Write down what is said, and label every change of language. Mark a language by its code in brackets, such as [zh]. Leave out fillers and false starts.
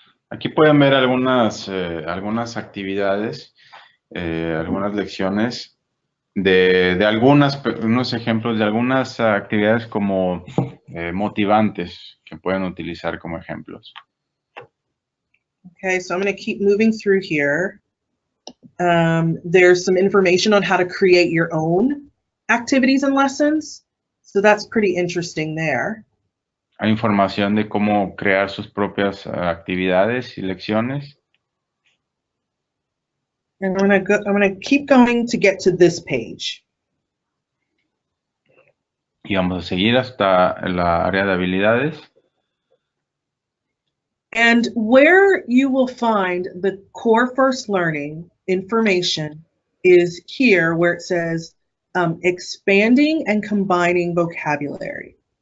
[es] Aquí pueden ver algunas actividades, algunas lecciones de unos ejemplos de algunas actividades como motivantes que pueden utilizar como ejemplos. [en] Okay, so I'm going to keep moving through here. There's some information on how to create your own activities and lessons. So that's pretty interesting there. [es] Hay información de cómo crear sus propias actividades y lecciones. [en] And I'm going to keep going to get to this page. [es] Y vamos a seguir hasta la área de habilidades. [en] And where you will find the Core First Learning information is here where it says expanding and combining vocabulary.